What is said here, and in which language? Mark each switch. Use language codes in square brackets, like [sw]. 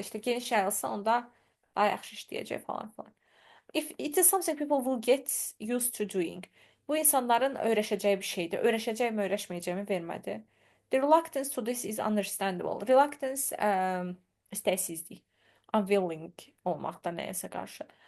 [az] İşte geniş yayılsa onda daha yaxşı işləyəcək falan filan. [en] If it is something people will get used to doing. [az] Bu insanların öyrəşəcəyi bir şeydir. Öyrəşəcəkmi, öyrəşməyəcəyimi vermədi. [en] The reluctance to this is understandable. [az] Reluctance istəksizlik. Unwilling olmaqda nəyəsə qarşı.